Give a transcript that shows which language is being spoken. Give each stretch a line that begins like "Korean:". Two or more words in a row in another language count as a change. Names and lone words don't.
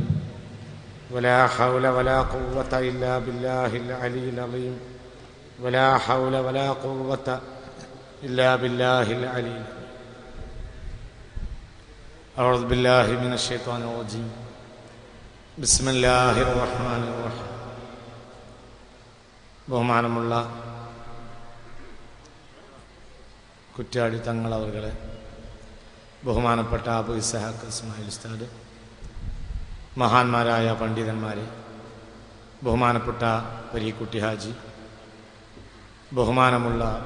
Arabic: ولا حول ولا قوة إلا بالله العلي العظيم. ولا حول ولا قوة إلا بالله العلي. أعوذ بالله من الشيطان الرجيم. بسم الله الرحمن الرحيم.
Malayalam: ബഹുമാനമുള്ള കുറ്റ്യാടി തങ്ങൾ അവർകളെ, ബഹുമാനപ്പെട്ട അബു ഇസ്ഹാഖ് ഇസ്മായിൽ ഉസ്താദ്, മഹാന്മാരായ പണ്ഡിതന്മാരെ, ബഹുമാനപ്പെട്ട പരീക്കുട്ടി ഹാജി, ബഹുമാനമുള്ള